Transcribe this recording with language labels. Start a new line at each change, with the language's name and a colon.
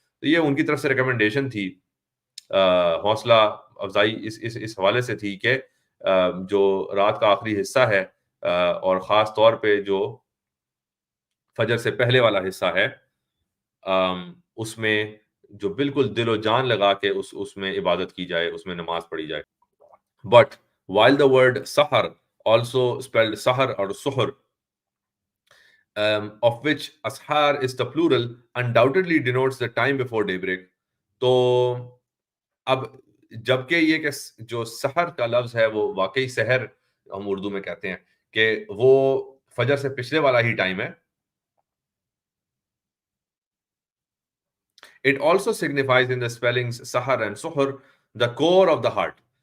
Urdu: تو یہ ان کی طرف سے ریکمنڈیشن تھی، حوصلہ افزائی اس حوالے سے تھی کہ جو رات کا آخری حصہ ہے، اور خاص طور پہ جو فجر سے پہلے والا حصہ ہے، اس میں جو بالکل دل و جان لگا کے اس میں عبادت کی جائے، اس میں نماز پڑھی جائے.
English: But while the word sahar, also spelled sahar or suhr, of which ashar is the plural, undoubtedly denotes the time before daybreak.
Urdu: تو اب جبکہ یہ کہ جو سحر کا لفظ ہے وہ واقعی سحر ہم اردو میں کہتے ہیں، کہ وہ فجر سے پچھلے والا ہی ٹائم ہے.
English: It also signifies in the spellings sahar and suhr the core of the heart.